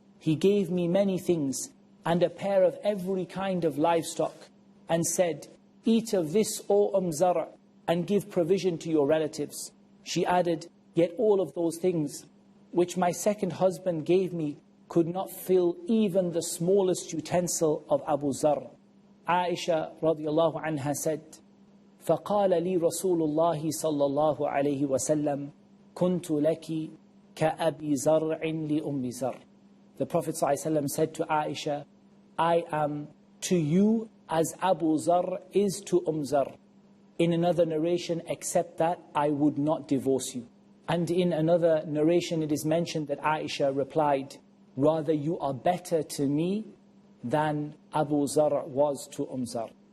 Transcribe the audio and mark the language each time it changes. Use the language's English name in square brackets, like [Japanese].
[English] He gave me many things and a pair of every kind of livestock, and said, eat of this, O Zar, and give provision to your relatives. She added, yet all of those things which my second husband gave me could not fill even the smallest utensil of Abu Zar. Aisha radiallahu anha said, [Arabic] فَقَالَ لِي رَسُولُ اللَّهِ صَلَّى اللَّهُ عَلَيْهِ وَسَلَّمْ كُنْتُ لَكِ كَأَبِي زَرْعٍ لِأُمِّ زَرْ. [English] The Prophet ﷺ said to Aisha, I am to you as Abu Zar is to Zar. In another narration, except that I would not divorce you. And in another narration, it is mentioned that Aisha replied, rather you are better to me than Abu Zar was to Zar.